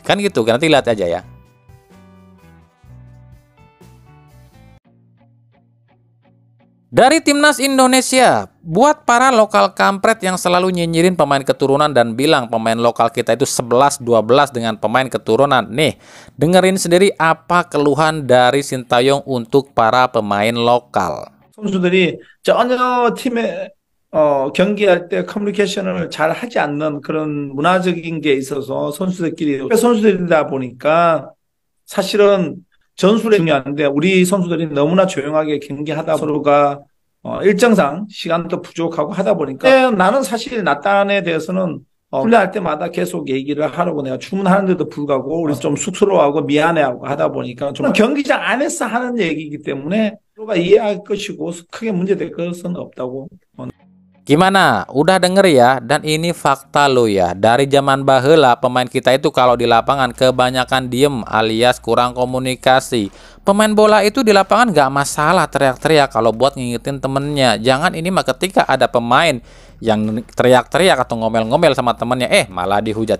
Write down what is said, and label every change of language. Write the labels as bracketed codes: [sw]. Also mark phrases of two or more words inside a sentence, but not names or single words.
[id] Kan gitu, nanti lihat aja ya. Dari Timnas Indonesia, buat para lokal kampret yang selalu nyinyirin pemain keturunan dan bilang pemain lokal kita itu 11-12 dengan pemain keturunan. Nih, dengerin sendiri apa keluhan dari Sintayong untuk para pemain lokal. [ko] 선수들이 전혀 팀에 경기할 때 커뮤니케이션을 잘 하지 않는 그런 문화적인 게 있어서 선수들끼리 선수들이다 보니까 사실은 전술이 중요한데 우리 선수들이 너무나 조용하게 경기하다 서로가 일정상 시간도 부족하고 하다 보니까 나는 사실 나단에 대해서는 훈련할 때마다 계속 얘기를 하라고 내가 주문하는데도 불구하고 우리 좀 쑥스러워하고 미안해하고 하다 보니까 좀 경기장 안에서 하는 얘기이기 때문에 서로가 이해할 것이고 크게 문제될 것은 없다고. [id] Gimana? Udah denger ya? Dan ini fakta lo ya. Dari zaman baheula pemain kita itu kalau di lapangan kebanyakan diem alias kurang komunikasi. Pemain bola itu di lapangan gak masalah teriak-teriak kalau buat ngingetin temennya. Jangan ini mah ketika ada pemain yang teriak-teriak atau ngomel-ngomel sama temennya, malah dihujat.